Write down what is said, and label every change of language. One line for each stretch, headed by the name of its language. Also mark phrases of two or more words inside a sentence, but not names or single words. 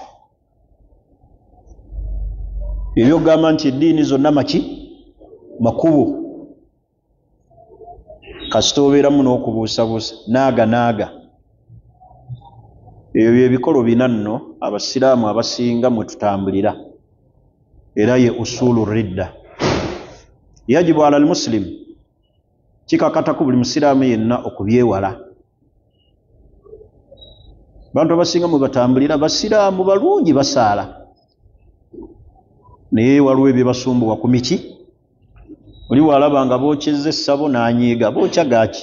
Ganda: Ebyogamba nti eddiini zonna makubo. Kasita obeeramu n'okubuusabuusa naaga. Ebyo byebikolo bina nno abasiraamu abasinga mwe tutambulira, era ye
Arabic: أصول الردة. يجب على المسلم,
Ganda: kikakataku buli musiraamu yenna okubyewala. Bantu abasinga mwe batambulira basiraamu balungi basaala, naye waliwo ebyebasumbuwa ku miki. Oli bw'alaba nga bookyezza essabo n'anyiiga, bookya gaaki?